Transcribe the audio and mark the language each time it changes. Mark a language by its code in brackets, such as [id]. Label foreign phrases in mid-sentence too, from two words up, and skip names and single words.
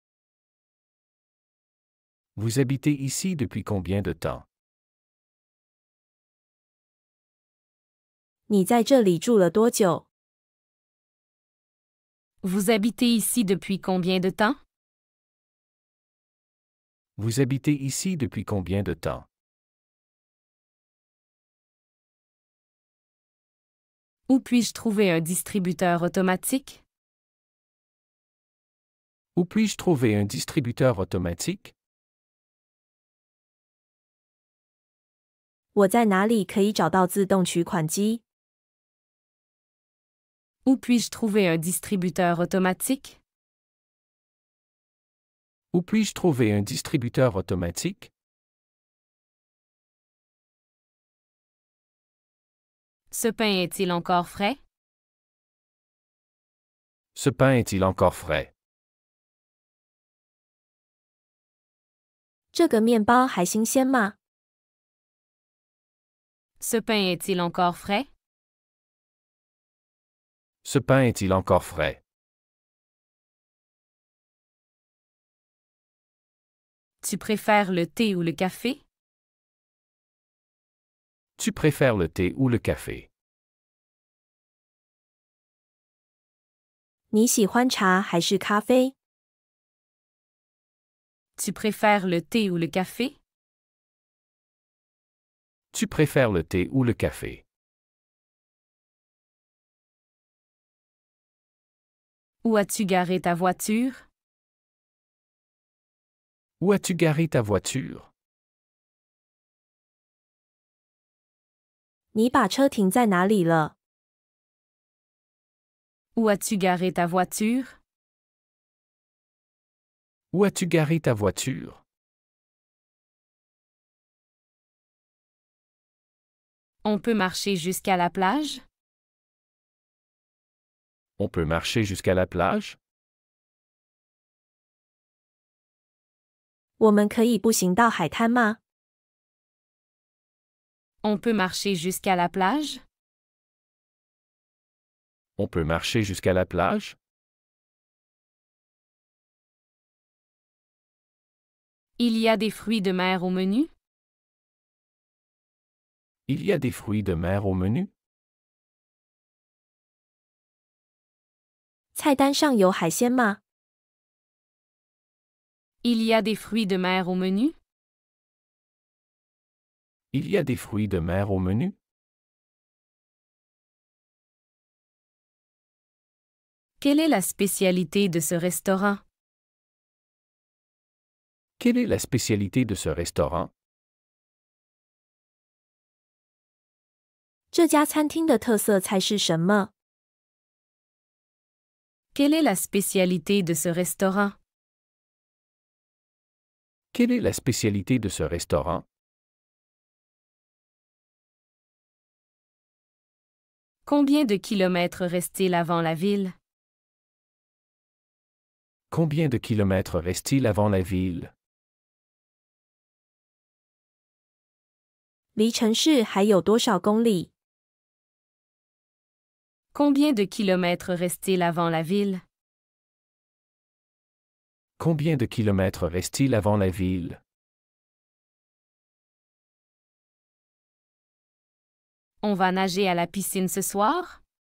[fr] Vous habitez ici depuis combien de temps? [zh] 你在这里住了多久？ [fr] Vous habitez ici depuis combien de temps? Vous habitez ici depuis combien de temps? Où puis-je trouver un distributeur automatique? Où puis-je trouver un distributeur automatique? [zh] 我在哪里可以找到自动取款机？ [fr] Où puis-je trouver un distributeur automatique? Où puis-je trouver un distributeur automatique? Ce pain est-il encore frais? Ce pain est-il encore frais? [zh] 这个面包还新鲜吗？ [fr] Ce pain est-il encore frais? Ce pain est-il encore frais? Tu préfères le thé ou le café? Tu préfères le thé ou le café? [zh] 你喜欢茶还是咖啡？ [fr] Tu préfères le thé ou le café? Tu préfères le thé ou le café? Où as-tu garé ta voiture? Où as-tu garé ta voiture? [zh] 你把车停在哪里了？ [fr] Où as-tu garé ta voiture? Où as-tu garé ta voiture? On peut marcher jusqu'à la plage? On peut marcher jusqu'à la plage? [zh] 我们可以步行到海滩吗？ [fr] On peut marcher jusqu'à la plage? On peut marcher jusqu'à la plage? Il y a des fruits de mer au menu? Il y a des fruits de mer au menu? [zh] 菜单上有海鲜吗？ [fr] Il y a des fruits de mer au menu? Il y a des fruits de mer au menu? Quelle est la spécialité de ce restaurant? Quelle est la spécialité de ce restaurant? [zh] 这家餐厅的特色菜是什么？ [fr] Quelle est la spécialité de ce restaurant? Quelle est la spécialité de ce restaurant? Combien de kilomètres reste-t-il avant la ville? Combien de kilomètres reste-t-il avant la ville? [zh] 离城市还有多少公里？ [fr] Combien de kilomètres reste-t-il avant la ville? Combien de kilomètres reste-t-il avant la ville? On va nager à la piscine ce soir?